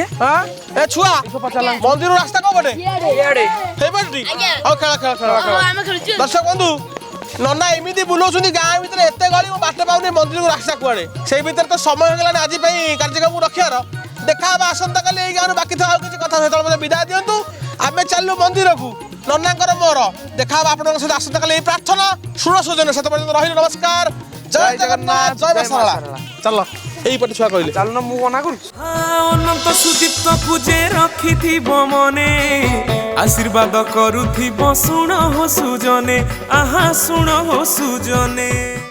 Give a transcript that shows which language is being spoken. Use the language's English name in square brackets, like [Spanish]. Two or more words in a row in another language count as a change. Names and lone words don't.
[Odia] ଏ ଛୁଆ ମନ୍ଦିର ରାସ୍ତା କୋଉ ପଟେ ସେଇପଟେ ହଉ ଖେଳ ଖେଳ ଖେଳ ଖେଳ ଦର୍ଶକ ବନ୍ଧୁ ନନା ଏମିତି ବୁଲଉଛନ୍ତି ଗାଁ ଭିତରେ ଏତେ ଗଳି ମୁଁ ବାଟ ପାଉନି ମନ୍ଦିରକୁ ରାସ୍ତା କୁଆଡେ ସେଇ ଭିତରେ ତ ସମୟ ହେଇଗଲାଣି ଆଜି ପାଇଁ କାର୍ଯ୍ୟକ୍ରମ ରଖିବାର ଦେଖାହବା ଆସନ୍ତାକାଲି ଏଇ ଗାଁରୁ ବାକି ଥିବା ଆଉ କିଛି କଥା ସେତେବେଳେ ମୋତେ ବିଦାୟ ଦିଅନ୍ତୁ ଆମେ ଚାଲିଲୁ ମନ୍ଦିରକୁ ନନାଙ୍କର ମୋର ଦେଖାହବା ଆପଣଙ୍କ ସହିତ ଆସନ୍ତାକାଲି ଏଇ ପ୍ରାର୍ଥନା ଶୁଣ ସୁଜନ ସେତେ ପର୍ଯ୍ୟନ୍ତ ରହିଲୁ ନମସ୍କାର ଜୟ ଜଗନ୍ନାଥ ଜୟ ମା ଶାରଳା ଚାଲ ଏଇପଟେ ଛୁଆ କହିଲେ ଚାଲୁନ ମୁଁ ମନା କରୁଛି। ଅନନ୍ତ ସୁଦୀପ୍ତକୁ ଯେ ରଖିଥିବ ମନେ ଆଶୀର୍ବାଦ କରୁଥିବ ଶୁଣ ହୋ ସୁଜନେ ଆହା ଶୁଣ ହୋ ସୁଜନେ।